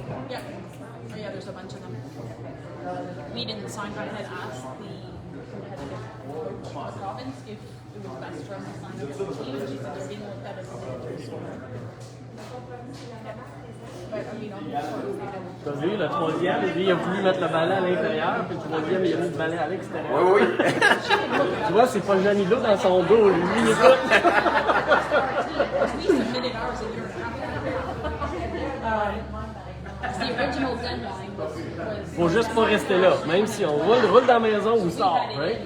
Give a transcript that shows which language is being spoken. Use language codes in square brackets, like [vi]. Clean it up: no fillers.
[en] Yeah. Oh yeah, there's a bunch of them. We didn't sign, but I had asked the competitive coach of the province if it was best for us to sign up for the team. She said they're being looked at as individuals. But I mean, on the court, they don't. [fr] T'as vu, le troisième, lui, il a voulu mettre le balai à l'intérieur, puis le troisième, il a mis le balai à l'extérieur. Oui, oui. Tu vois, c'est pas Janilo dans son dos, lui, il écoute. [en] We submitted ours a year and a half ago. The original deadline was [fr] Faut juste pas rester là, même si on roule dans la maison ou sort, right?